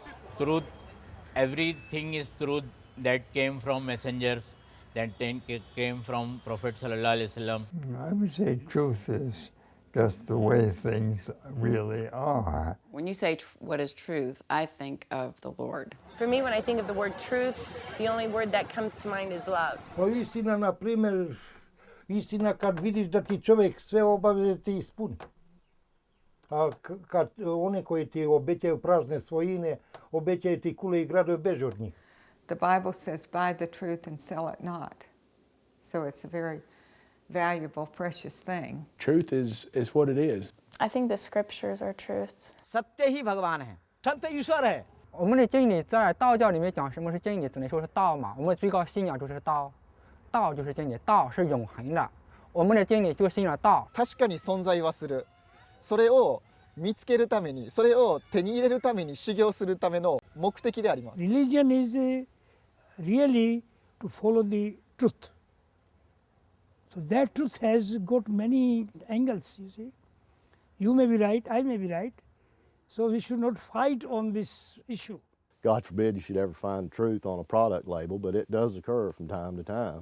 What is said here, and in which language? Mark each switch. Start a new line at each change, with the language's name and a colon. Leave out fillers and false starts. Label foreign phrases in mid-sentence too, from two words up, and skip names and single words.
English: Truth, everything is truth that came from messengers, that came from Prophet
Arabic: صلى الله عليه وسلم.
English: I would say truth is just the way things really are. When you say what is truth, I think of the Lord. For me, when I think of the word truth, the only word that comes to mind is love.
Serbian: Istina, na primer, istina kad vidiš da ti čovjek sve obaveze ti ispuni. A kad one koji ti obećaju prazne svojine, obećaju ti kule I gradove, beži od njih.
English: The Bible says, buy the truth and sell it not. So it's a very valuable, precious thing. Truth is what it is. I think the scriptures are truth.
Hindi: सत्य ही भगवान है, सत्य ईश्वर है。
Chinese: 我们的真理在道教里面讲什么是真理，只能说是道嘛。我们最高信仰就是道，道就是真理，道是永恒的。我们的真理就信了道。
Japanese: 確かに存在はする。それを見つけるために、それを手に入れるために修行するための目的であります。
English: Religion is really to follow the truth. So that truth has got many angles, you see. You may be right, I may be right. So we should not fight on this issue. God forbid you should ever find truth on a product label, but it does occur from time to time.